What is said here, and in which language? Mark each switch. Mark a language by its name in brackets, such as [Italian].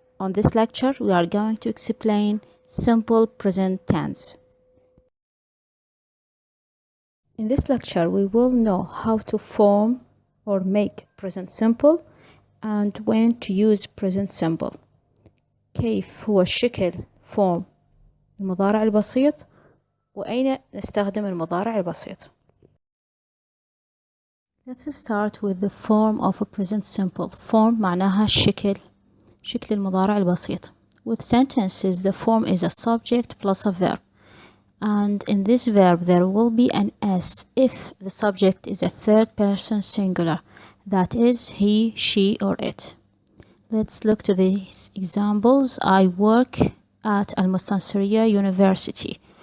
[English] On this lecture, we are going to explain simple present tense. In this lecture, we will know how to form or make present simple and when to use present simple. [Arabic] كيف هو شكل form المضارع البسيط وأين نستخدم المضارع البسيط. [English] Let's start with the form of a present simple. [Arabic] Form معناها شكل المضارع البسيط. [English] With sentences, the form is a subject plus a verb. And in this verb, there will be an S if the subject is a third person singular. That is he, she, or it. Let's look to these examples. I work at المستنصرية University.